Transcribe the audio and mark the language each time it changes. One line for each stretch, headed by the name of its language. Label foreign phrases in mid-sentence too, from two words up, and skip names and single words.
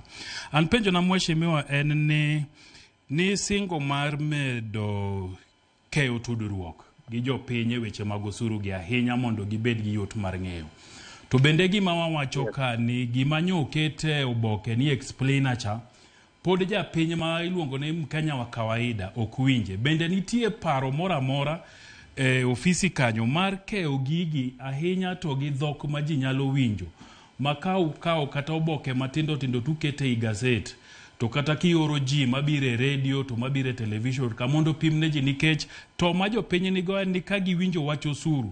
Luo (Kenya and Tanzania): An penjo na mheshimiwa en ni singo mar medo keyo tudruok gi jopiny e weche mag osuru gi ahinya mondo gibed gi yot mar ng'eyo. To bende gima wawacho ka ni gima nyokete oboke ni explainer cha pod japiny ma iluongo ni
Swahili: Mkenya wa kawaida
Luo (Kenya and Tanzania): ok winje. Bende nitie paro mora ofisi kanyo mar keyo gigi ahinya to gi dhok ma ji nyalo winjo. Makau kata oboke matindo tindo tukete i gazet. To kata kioro ji mabire radio to mabire television ka mondo pimne ji nikech to ma jopiny nigo en ni ka giwinjo wach osuru.